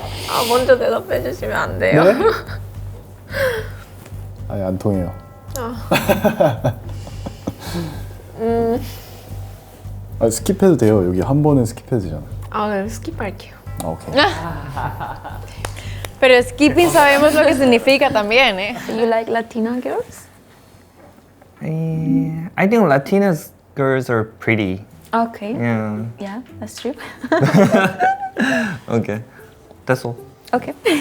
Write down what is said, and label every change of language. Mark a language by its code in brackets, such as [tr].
[ko] 아, 먼저 대답해 주시면 안 돼요? 네? 아니, 안 통해요. 아, 스킵해도 돼요. 여기 한 번은 스킵해도 되잖아요. 아, 그럼 스킵할게요. 아, 오케이. [es] Pero skipping sabemos lo que significa también, ¿eh? [en] Do you like Latina girls? I think Latinas girls are pretty. Okay. Yeah. Yeah, that's true. Okay. That's all. Okay.